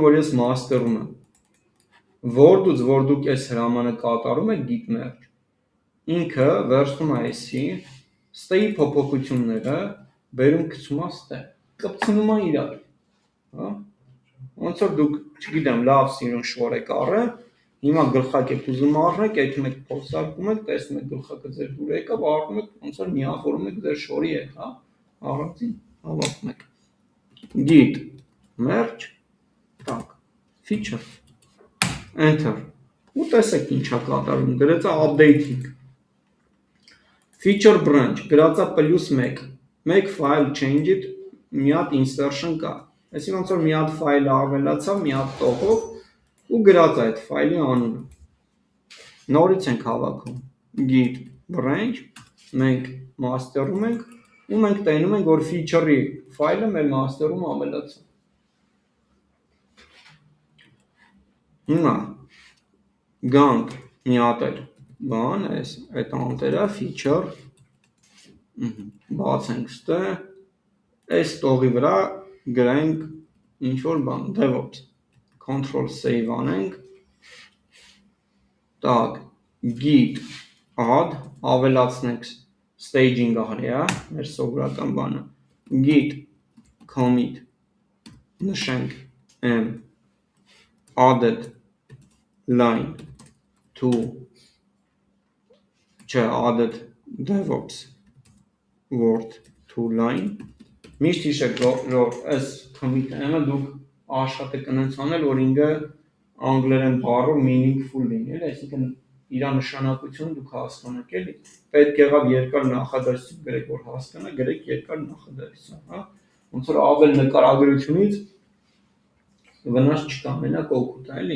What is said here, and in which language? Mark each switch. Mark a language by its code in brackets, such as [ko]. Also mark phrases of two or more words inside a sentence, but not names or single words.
[hy] որ ես master-ում եմ, որ դուք այս հրամանը կատարում եք [en] git merge, [hy] ինքը վերցնում է այսի, ստեի փոփոխությունները, բերում գցում է ստե, կպցնում է իրար, հա, ոնց որ դուք, չգիտեմ, լավ սիրուն շոր եք առել, հիմա գլխակ եք ուզում առնեք, եթում եք փորձարկում եք, տեսնում եք գլխակը ձեր դուր եկավ, առնում եք, ոնց որ միավորում եք ձեր շորի հետ, հա, առանցին հավաքում եք, [en] git merge, так, feature, enter, [hy] ու տեսեք ինչա կատարում, գրեցա [en] updating, feature branch, [hy] գրածա +1, մեկ [en] file change- [hy] it, մի հատ insertion կա, այսի ոնց որ մի հատ ֆայլը ավելացավ, մի հատ տողով, ու գրած այդ ֆայլի անունը, նորից ենք հավաքում, [en] git branch, [hy] մենք master-ում ենք, ու մենք տենում ենք, որ feature-ի ֆայլը մեր master-ում ավելացավ, հիմա, գանք մի հատ էլ, բան, այդ անտերա, feature, բացենք ստե, այս տողի վրա գրենք ինչ-որ բան, [en] DevOps, control save անենք, так, git add, [hy] ավելացնենք staging արի, մեր սովորական բանը, [en] git commit, նշենք m, added line to, added DevOps word to line, [hy] միշտ հիշեք, որ այս commit m-ը դուք աշխատեք ընենց անել, որ ինքը անգլերեն բառով meaningful լինի, այսինքն իր նշանակությունը դուք հասկանաք, էլի, պետք եղավ երկար նախադասություն գրեք, որ հասկանա, գրեք երկար նախադասություն, հա, ոնց որ ավել նկարագրությունից վնաս չկա, մենակ օգուտ է,